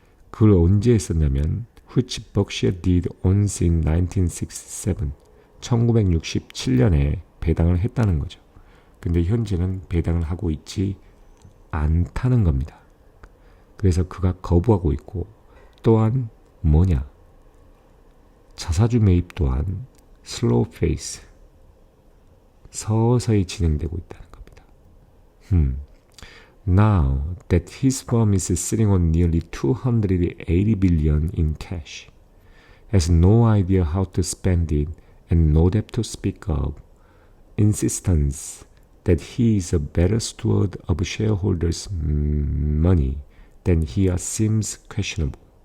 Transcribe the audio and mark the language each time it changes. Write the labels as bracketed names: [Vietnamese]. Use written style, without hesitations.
[Korean] 그걸 언제 했었냐면 [English] which Berkshire did once in 1967. [Korean] 1967년에 배당을 했다는 거죠. 근데 현재는 배당을 하고 있지 않다는 겁니다. 그래서 그가 거부하고 있고, 또한 자사주 매입 또한 [English] slow pace, [Korean] 서서히 진행되고 있다는 겁니다. [English] Now that his firm is sitting on nearly 280 billion in cash, has no idea how to spend it and no debt to speak of, insistence that he is a better steward of shareholders' money than he seems questionable.